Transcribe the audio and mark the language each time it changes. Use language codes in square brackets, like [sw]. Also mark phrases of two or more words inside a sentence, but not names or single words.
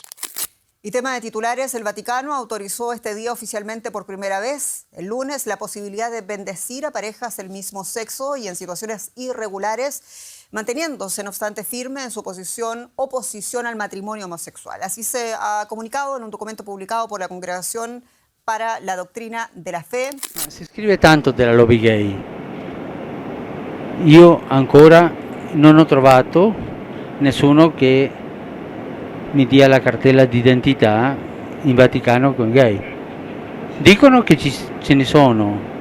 [es] Y tema de titulares, el Vaticano autorizó este día oficialmente por primera vez, el lunes, la posibilidad de bendecir a parejas del mismo sexo y en situaciones irregulares, manteniéndose, no obstante, firme en su oposición al matrimonio homosexual. Así se ha comunicado en un documento publicado por la Congregación para la Doctrina de la Fe. [it] Si scrive tanto della lobby gay. Io ancora non ho trovato nessuno che mi dia la cartella d'identità in Vaticano con gay. Dicono che ce ne sono.